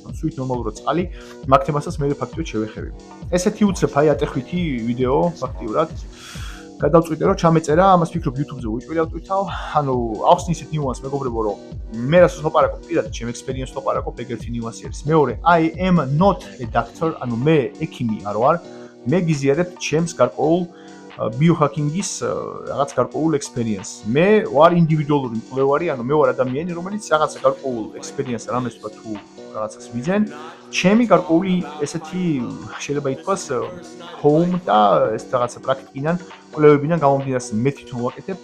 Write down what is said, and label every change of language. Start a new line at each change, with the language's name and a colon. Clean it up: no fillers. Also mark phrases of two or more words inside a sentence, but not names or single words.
Georgian: ანუ სულ ნორმალურად წყალი მაგ თემასაც მე ფაქტობრივად შევეხები. ესეთი უცებ აი ატეხვითი ვიდეო ფაქტიურად გადავწყვიტე რომ ჩამეწერა, ამას ფიქრობ YouTube-ზე უჭვილი ავტვითავ. ანუ ახსნი ისეთ ნიუანსს მეგობრებო, რომ მე რასაც ვაპარაკობ, პირადად ჩემ ექსპერიენსს ვაპარაკობ, ეგ ერთი ნიუანსი არის. მეორე,
English: I am not a doctor,
Georgian: ანუ მე ექიმი არ ვარ. მე გიზიარებ ჩემს გარკვეულ ბიოჰაკინგის რაღაც გარკვეულ ექსპერიენსს. მე ვარ ინდივიდუალური მკვლევარი, ანუ მე ვარ ადამიანი, რომელიც რაღაც გარკვეულ ექსპერიენსს რამეს თქვა თუ რაღაცას ვიძენ. ჩემი გარკვეული ესეთი შეიძლება ითქვას home და ეს რაღაცა პრაქტიკიდან, კვლევებიდან გამომდინარე, მე თვითონ ვაკეთებ.